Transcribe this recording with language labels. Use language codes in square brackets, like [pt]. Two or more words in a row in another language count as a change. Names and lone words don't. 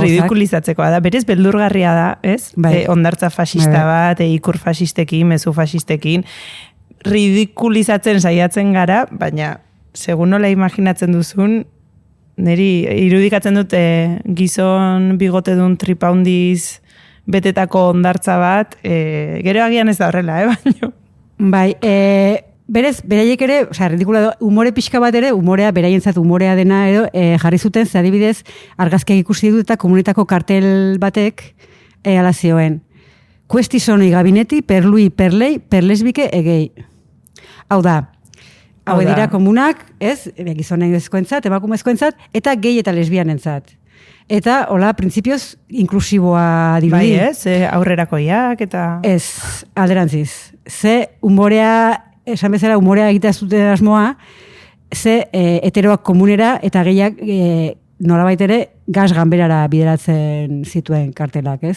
[eu] Ridikulizatzeko da, berez beldurgarria da, ez? Ondartza fascista bat, ikur fascistekin, mezu fascistekin, ridikulizatzen saiatzen gara, baina, segun nola imaginatzen duzun, niri irudikatzen dute gizon bigote dun tripaundiz betetako ondartza bat, gero agian ez da horrela, baina Bai, berez, beraiek ere, ridikula umore pixka bat ere, umorea, beraientzat umorea dena edo, jarri zuten, ze adibidez, argazkiak ikusi ditut eta komunitako kartel batek ala zioen. [it] Questi sono i gabinetti per lui, per lei, per lesbike egei. [eu] Hau da, hau dira komunak, ez, gizonezkoentzat, emakumezkoentzat, eta gay eta lesbianentzat. Eta, hola, printzipioz, inklusiboa dirudi. Bai, ez, aurrerakoiak eta... Ez, alderantziz. Ze umorea, esan bezala, umorea egitea zuten asmoa, ze heteroak komunera eta gehiak nolabait ere gas ganberara bideratzen zituen kartelak, ez?